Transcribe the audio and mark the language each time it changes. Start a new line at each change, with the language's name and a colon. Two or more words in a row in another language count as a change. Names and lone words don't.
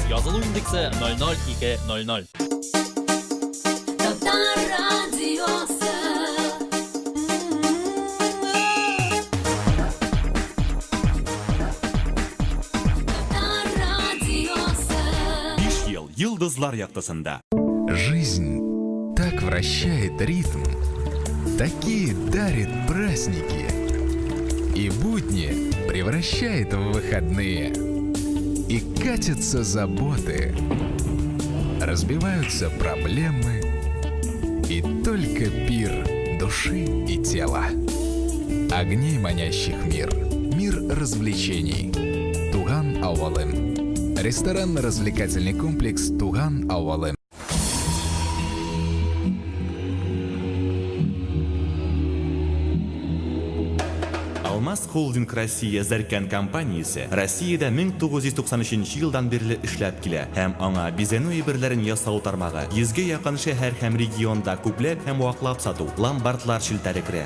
Tatar: Язылу индексы 00200. Йылдызлар яктысында.
Russian: Жизнь так вращает ритм, такие дарит праздники, и будни превращает в выходные. И катятся заботы, разбиваются проблемы, и только пир души и тела. Огней манящих мир, мир развлечений. Туган Авалым. Ресторанно-развлекательный комплекс Туган Авалым.
Tatar: Алмаз Холдинг Россия Зәркән компаниясе Россиядә 1993 елдан бирле эшләп килә һәм аңа бизәнү әйберләрен ясау тармагы 100-гә якын шәһәр һәм регионда күпләп һәм ваклап сату, ломбардлар челтәре керә.